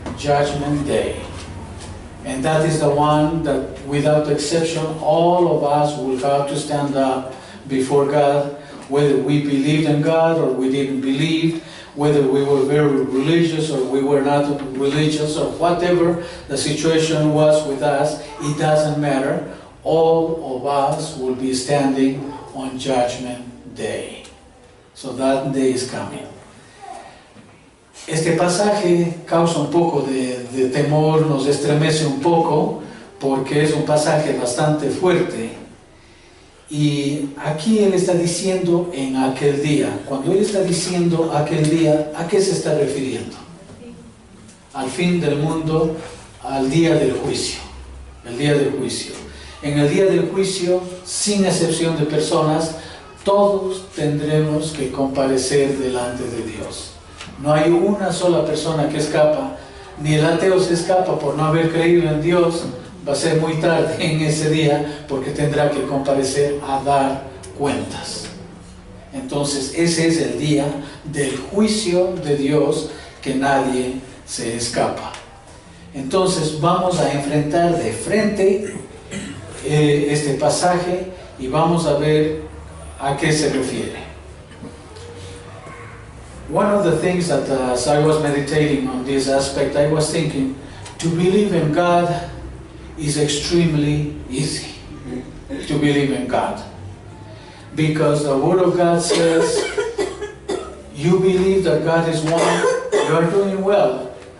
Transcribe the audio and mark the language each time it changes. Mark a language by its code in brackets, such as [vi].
[en] Judgment Day. And that is the one that, without exception, all of us will have to stand up before God, whether we believed in God or we didn't believe, whether we were very religious or we were not religious, or whatever the situation was with us, it doesn't matter. All of us will be standing on Judgment Day. So that day is coming. [es] Este pasaje causa un poco de temor, nos estremece un poco, porque es un pasaje bastante fuerte. Y aquí él está diciendo en aquel día. Cuando él está diciendo aquel día, ¿a qué se está refiriendo? Al fin del mundo, al día del juicio. El día del juicio. En el día del juicio, sin excepción de personas, todos tendremos que comparecer delante de Dios. No hay una sola persona que escapa, ni el ateo se escapa por no haber creído en Dios. Va a ser muy tarde en ese día porque tendrá que comparecer a dar cuentas. Entonces ese es el día del juicio de Dios, que nadie se escapa. Entonces vamos a enfrentar de frente este pasaje y vamos a ver a qué se refiere. [en] One of the things that as I was meditating on this aspect, I was thinking, to believe in God is extremely easy. To believe in God. Because the Word of God says, you believe that God is one, you are doing well.